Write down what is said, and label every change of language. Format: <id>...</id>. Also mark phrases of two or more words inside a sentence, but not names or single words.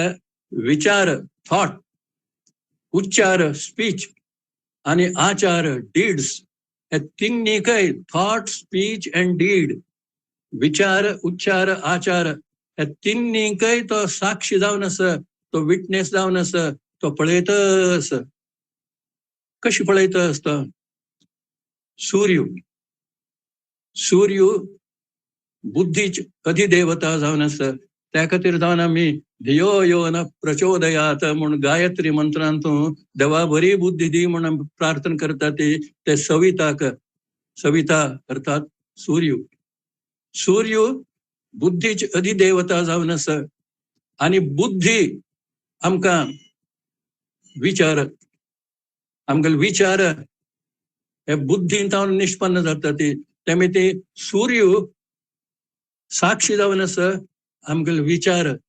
<kok>विचार थॉट उच्चार स्पीच आणि आचार डीड्स हे तिन्हीकय</kok> <en>thought speech and deed</en> <kok>विचार उच्चार आचार हे तिन्हीकय तो साक्षी जावन आसा तो विटनेस जावन आसा तो पळयतस कशी पळयतस तो सूर्य सूर्य बुद्धीच अधिदेवता जावन आसा त्या खातीर जावन आमी</kok> <sa>धियो यो न प्रचोदयात</sa> <kok>म्हणून गायत्री मंत्रांतून देवा बरी बुद्धी दी म्हणून प्रार्थना करता ते सविताक सविता अर्थात सूर्य सूर्य बुद्धीच अधिदेवता जावन आसा आणि बुद्धी आमकां विचार आमगेले विचार हे बुद्धीन जावन निष्पन्न जाता तेमी ती सूर्य साक्षी जावन आसा आमगेले विचार</kok>